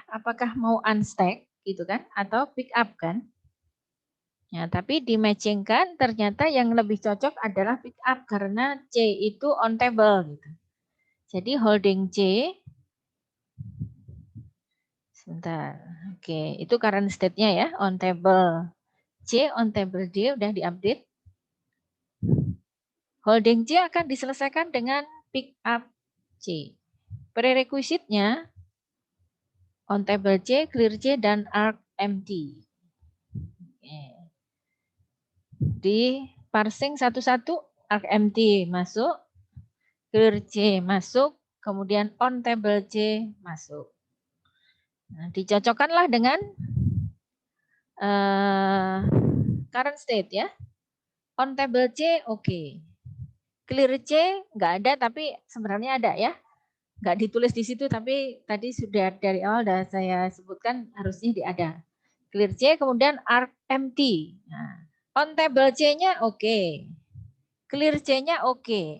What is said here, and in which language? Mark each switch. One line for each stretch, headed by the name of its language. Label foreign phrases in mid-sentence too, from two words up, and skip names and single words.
Indonesian: Apakah mau unstack, gitu kan, atau
English: pick up
Indonesian: kan? Ya, tapi di-matchingkan ternyata yang lebih cocok adalah
English: pick up
Indonesian: karena C itu
English: on table
Indonesian: gitu. Jadi
English: holding C,
Indonesian: sebentar. Oke, itu
English: current state-
Indonesian: nya ya,
English: on table C, on table D
Indonesian: udah diupdate.
English: Holding C
Indonesian: akan diselesaikan dengan
English: pick up C.
Indonesian: Prerequisite-nya
English: on table C, clear C,
Indonesian: dan
English: arc empty.
Indonesian: Di parsing satu-satu,
English: arc empty
Indonesian: masuk,
English: clear C
Indonesian: masuk, kemudian
English: on table C
Indonesian: masuk. Nah, dicocokkanlah dengan current state ya.
English: On table C
Indonesian: oke.
English: Clear C
Indonesian: nggak ada tapi sebenarnya ada ya. Nggak ditulis di situ tapi tadi sudah dari awal sudah saya sebutkan harusnya ada.
English: Clear C
Indonesian: kemudian
English: arc empty.
Indonesian: Nah,
English: on table C-
Indonesian: nya oke.
English: Clear C-
Indonesian: nya oke.